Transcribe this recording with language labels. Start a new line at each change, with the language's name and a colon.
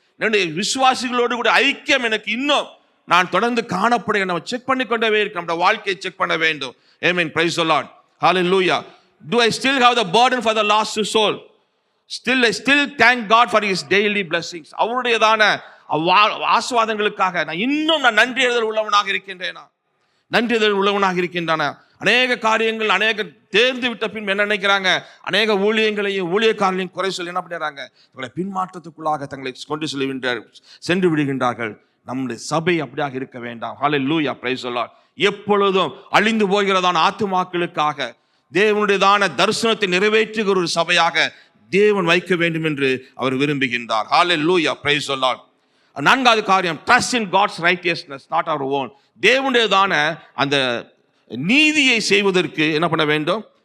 Tamil: என்னுடைய விசுவாசிகளோடு கூட ஐக்கியம் எனக்கு இன்னும் நான் தொடர்ந்து காணப்படுகிறேன். நம்ம செக் பண்ணிக்கொண்டே இருக்க, நம்ம வாழ்க்கையை செக் பண்ண வேண்டும்.
English: Amen, praise the Lord, hallelujah. Do I still have the burden for the lost soul? I still thank God for his daily blessings.
Tamil: அவருடையதான ஆசீர்வாதங்களுக்காக நான் இன்னும் நன்றியறிதல் உள்ளவனாக இருக்கின்றேனா? நன்றியறிதல் உள்ளவனாக இருக்கின்றானா? அநேக காரியங்கள் அநேக தேர்ந்து விட்ட பின் என்ன நினைக்கிறாங்க? அநேக ஊழியங்களையும் ஊழியக்காரர்களையும் குறை சொல்லி என்ன பண்ணுறாங்க? தங்களை பின்மாற்றத்துக்குள்ளாக தங்களை கொண்டு சென்று விடுகின்றார்கள். நம்முடைய சபை அப்படியாக இருக்க வேண்டாம். ஹல்லேலூயா,
English: Praise the lord.
Tamil: எப்பொழுதும் அழிந்து போகிறதான ஆத்துமாக்களுக்காக தேவனுடையதான தரிசனத்தை நிறைவேற்றுகிற ஒரு சபையாக தேவன் வைக்க வேண்டும் என்று அவர் விரும்புகின்றார்.
English: Hallelujah, praise the lord.
Tamil: 4வது காரியம்,
English: trust in God's righteousness, not our own.
Tamil: தேவனுடையதான அந்த நீதியை செய்வதற்கு என்ன பண்ண வேண்டும்?